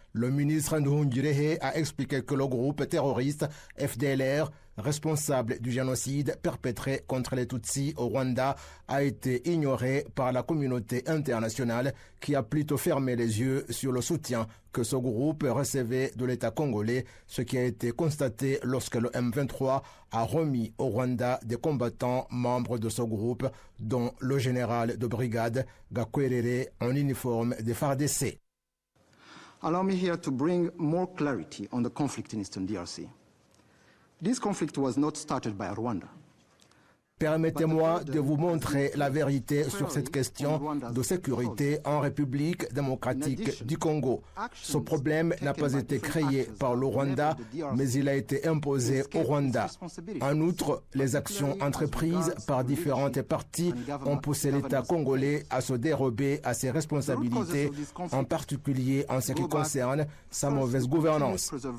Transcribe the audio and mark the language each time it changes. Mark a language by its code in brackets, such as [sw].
[fr] Le ministre Nduhungirehe a expliqué que le groupe terroriste FDLR, responsable du génocide perpétré contre les Tutsis au Rwanda, a été ignoré par la communauté internationale qui a plutôt fermé les yeux sur le soutien que ce groupe recevait de l'État congolais, ce qui a été constaté lorsque le M23 a remis au Rwanda des combattants membres de ce groupe, dont le général de brigade Gakwerere en uniforme des FARDC. [en] Allow me here to bring more clarity on the conflict in Eastern DRC. This conflict was not started by Rwanda. [fr] Permettez-moi de vous montrer la vérité sur cette question de sécurité en République démocratique du Congo. Ce problème n'a pas été créé par le Rwanda, mais il a été imposé au Rwanda. En outre, les actions entreprises par différentes parties ont poussé l'État congolais à se dérober à ses responsabilités, en particulier en ce qui concerne sa mauvaise gouvernance.